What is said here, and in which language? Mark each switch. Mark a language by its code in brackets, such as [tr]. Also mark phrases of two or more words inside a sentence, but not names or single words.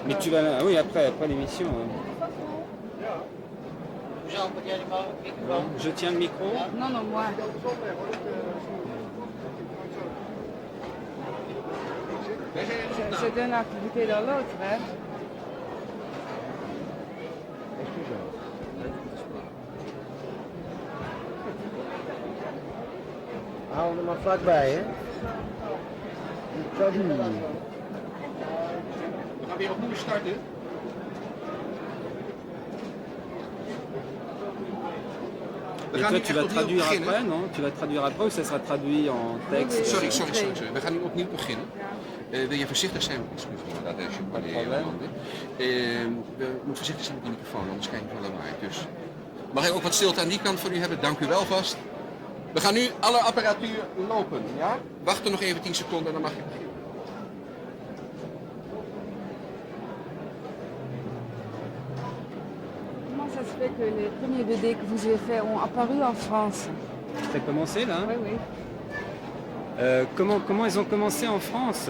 [fr] Mais tu vas... Ah oui, après l'émission. Ouais. Bon, je tiens le micro. Non, non, moi. C'est d'une activité dans l'autre, hein. [nl] Hou er maar vlakbij, hè? We gaan weer opnieuw starten. [fr] Et toi, tu vas traduire après, non? Tu vas traduire après ou ça sera traduit en texte? [nl] Sorry. We gaan nu opnieuw beginnen. Wil je voorzichtig zijn? Dat is je probleem. We moeten voorzichtig zijn met die microfoon, anders krijg je veel lawaai. Dus mag ik ook wat stilte aan die kant van u hebben? Dank u wel vast. We gaan nu alle apparatuur lopen, ja? Wacht nog even 10 seconden en dan mag je beginnen. [fr] Comment ça se fait que les premiers BD que vous avez faits ont apparu en France? Ça a commencé là? Oui, oui. Comment ils ont commencé en France?